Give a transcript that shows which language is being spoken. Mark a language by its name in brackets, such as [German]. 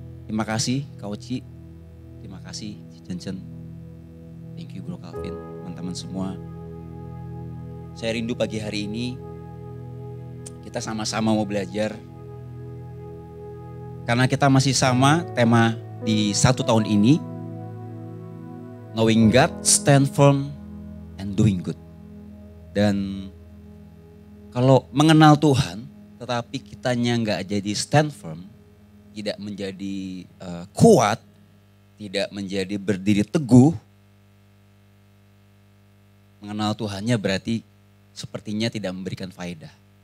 [Indonesian] Terima kasih Kak Oci, terima kasih Cen. [English] Thank you [Indonesian] Bro Calvin, teman-teman semua. Saya rindu pagi hari ini kita sama-sama mau belajar. Karena kita masih sama tema di 1 tahun ini. [English] Knowing God, stand firm, and doing good. [Indonesian] Dan kalau mengenal Tuhan, tetapi kitanya nggak jadi [English] stand firm, [Indonesian] tidak menjadi kuat, tidak menjadi berdiri teguh, mengenal Tuhannya berarti sepertinya tidak memberikan faedah.